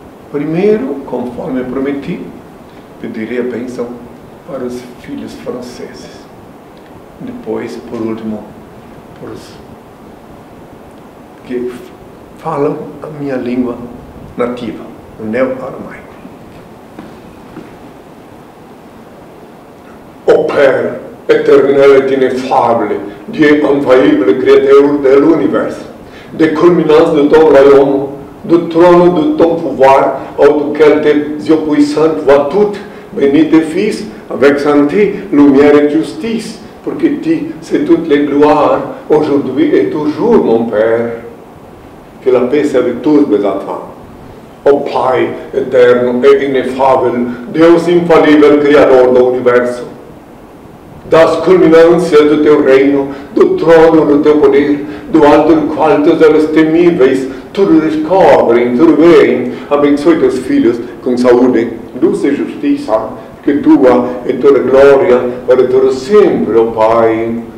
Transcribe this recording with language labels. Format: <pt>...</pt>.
<pt>Primeiro, conforme prometi, pedirei a bênção para os filhos franceses. Depois, por último, para os que falam a minha língua nativa, o neo-aramaico.</pt> <fr>Ô Père éternel et ineffable, Dieu infaillible, créateur de l'univers, des culminances de ton royaume, du trône de ton pouvoir, auquel tes yeux puissants voient toutes, bénis tes fils, avec santé, lumière et justice, pour que tu, c'est toutes les gloires, aujourd'hui et toujours, mon Père. Que la paix soit avec tous mes enfants.</fr> <pt>Ô Pai eterno e inefável, Deus infalível, Criador do Universo, das culminâncias do teu reino, do trono do teu poder, do alto do qual teus olhos temíveis tudo descobrem, tudo bem. Abençoe teus filhos com saúde, luz e justiça, que tua é toda glória para todo sempre, ó Pai.</pt>